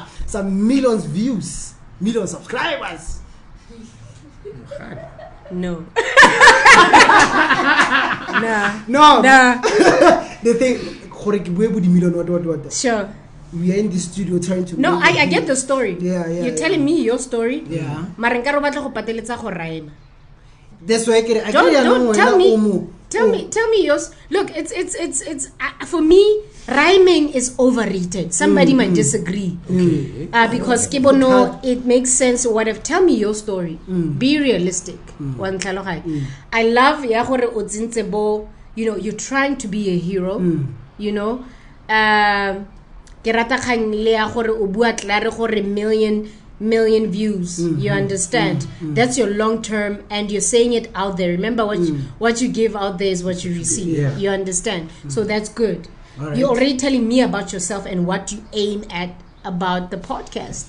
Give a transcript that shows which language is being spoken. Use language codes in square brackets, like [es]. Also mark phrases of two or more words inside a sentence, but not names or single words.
[en] Some millions views, million subscribers. No. No. Nah. They think, what? Sure. We are in the studio trying to. No, make I get the story. Yeah. You're telling me your story. Yeah. [tn] Marenkaro batla go pateletsa go rhyme. [en] That's why I Don't tell me. Tell me yours. Look, it's for me, rhyming is overrated. Somebody might disagree. Okay. Because kibono, it makes sense or whatever. Tell me your story. Be realistic. I love [tn] ya gore o tsintse bo, [en] you know, you're trying to be a hero, you know. [tn] Ke rata kgang le ya gore o bua tlare gore [en] million views. You understand? That's your long term, and you're saying it out there. Remember, what you give out there is what you receive. Yeah. You understand? So that's good. All right. You're already telling me about yourself and what you aim at about the podcast.